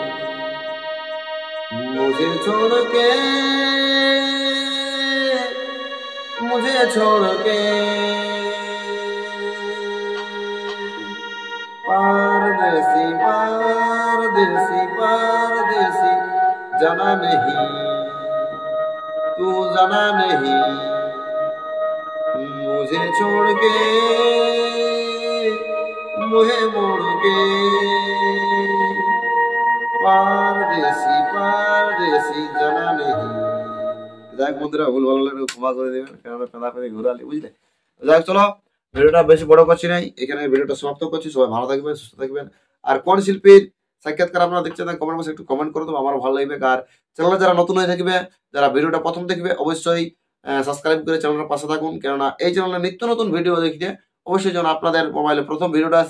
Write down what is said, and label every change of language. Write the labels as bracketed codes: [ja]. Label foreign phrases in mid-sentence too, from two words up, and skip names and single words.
[hi] मुझे छोड़ के परदेसी परदेसी परदेसी जाना नहीं, तू जाना नहीं, मुझे छोड़ के मुझे मोड़ के परदेसी परदेसी जाना नहीं। [bn] যাক বন্ধুরা, ভুল ভালো লাগলে ক্ষমা করে দেবেন, কেননা পেঁদা পেঁদে ঘুরালি, বুঝলে। যাক চলো, ভিডিওটা বেশি বড় করছি নাই, এখানে ভিডিওটা সমাপ্ত করছি। সবাই ভালো থাকবেন, সুস্থ থাকবেন। আর কোন শিল্পীর সাক্ষাৎকার আপনারা দেখছেন [en] comment box-e [bn] একটু কমেন্ট করে দেবো, আমারও ভালো লাগবে। আর চ্যানেলে যারা নতুন হয়ে থাকবে, যারা ভিডিওটা প্রথম দেখবে, অবশ্যই সাবস্ক্রাইব করে চ্যানেলের পাশে থাকুন, কেননা এই চ্যানেলে নিত্য নতুন ভিডিও দেখতে অবশ্যই যেন আপনাদের মোবাইলে প্রথম ভিডিওটা আসে।